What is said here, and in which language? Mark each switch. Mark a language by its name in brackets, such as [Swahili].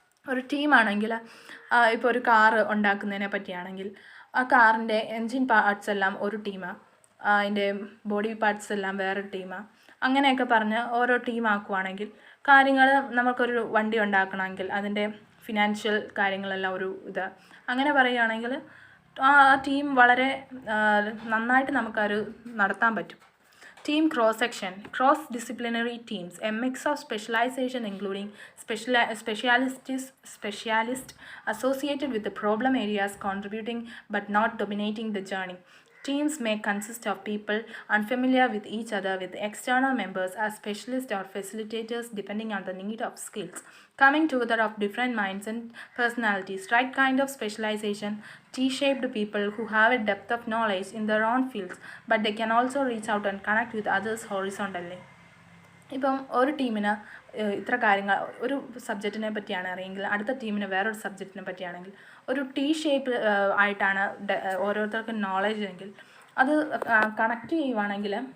[Malayalam] ഒരു ടീമാണെങ്കിൽ ഇപ്പോൾ ഒരു കാറ് ഉണ്ടാക്കുന്നതിനെ പറ്റിയാണെങ്കിൽ ആ കാറിൻ്റെ എൻജിൻ പാർട്സ് എല്ലാം ഒരു ടീമാണ്, അതിൻ്റെ ബോഡി പാർട്സ് എല്ലാം വേറൊരു ടീമാണ്. അങ്ങനെയൊക്കെ പറഞ്ഞ് ഓരോ ടീമാക്കുവാണെങ്കിൽ കാര്യങ്ങൾ നമുക്കൊരു വണ്ടി ഉണ്ടാക്കണമെങ്കിൽ അതിൻ്റെ ഫിനാൻഷ്യൽ കാര്യങ്ങളെല്ലാം ഒരു ഇത് അങ്ങനെ പറയുകയാണെങ്കിൽ ആ ടീം വളരെ നന്നായിട്ട് നമുക്കൊരു നടത്താൻ പറ്റും. [English] Team cross-section. Cross-disciplinary teams, a mix of specialization including specialists associated with the problem areas contributing but not dominating the journey. Teams may consist of people unfamiliar with each other, with external members as specialists or facilitators depending on the need of skills, coming together of different minds and personalities. Right kind of specialization, T-shaped people who have a depth of knowledge in their own fields, but they can also reach out and connect with others horizontally. [Malayalam] ഇപ്പം ഒരു ടീമിന് ഇത്ര കാര്യങ്ങൾ ഒരു സബ്ജക്റ്റിനെ പറ്റിയാണ് അറിയെങ്കിൽ അടുത്ത ടീമിന് വേറൊരു സബ്ജക്റ്റിനെ പറ്റിയാണെങ്കിൽ ഒരു ടി ഷേപ്പ് ആയിട്ടാണ് ഓരോരുത്തർക്കും നോളേജ് എങ്കിൽ അത് കണക്ട് ചെയ്യുവാണെങ്കിൽ,